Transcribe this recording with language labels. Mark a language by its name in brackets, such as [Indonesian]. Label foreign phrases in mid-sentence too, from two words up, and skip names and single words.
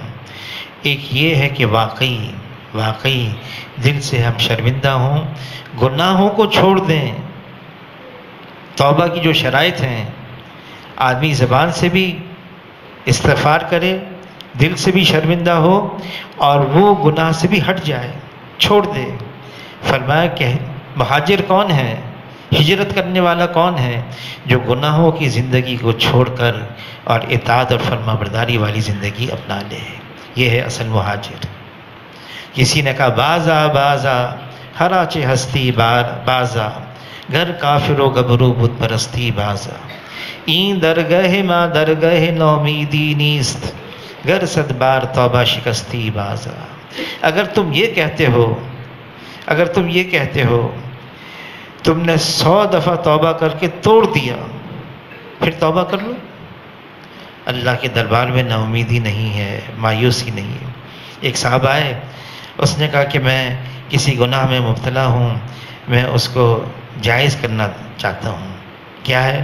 [Urdu] ایک یہ ہے کہ واقعی دل سے ہم شرمندہ ہوں، گناہوں کو چھوڑ دیں، توبہ کی جو شرائط ہیں آدمی زبان سے بھی استغفار کرے، دل سے بھی شرمندہ ہو اور وہ گناہ سے بھی ہٹ جائے، چھوڑ دے۔ فرمایا کہ مہاجر کون ہے، ہجرت کرنے والا کون ہے؟ جو گناہوں کی زندگی کو چھوڑ کر اور اطاعت اور فرما برداری والی زندگی اپنا لے، یہ ہے اصل مہاجر۔ کسی نے کہا [Persian] بازا بازا ہراچ ہستی بازا، گھر کافر و گبرو بت پرستی بازا، این درگہ ما درگہ نومیدی نیست، گر صد بار توبہ شکستی بازا۔ [Urdu] اگر تم یہ کہتے ہو تم نے 100 دفعہ توبہ کر کے توڑ دیا، پھر توبہ کر لو۔ اللہ کے دربار میں نا امیدی نہیں ہے، مایوسی نہیں ہے۔ ایک صاحب آئے، اس نے کہا کہ میں کسی گناہ میں مبتلا ہوں، میں اس کو جائز کرنا چاہتا ہوں، کیا ہے؟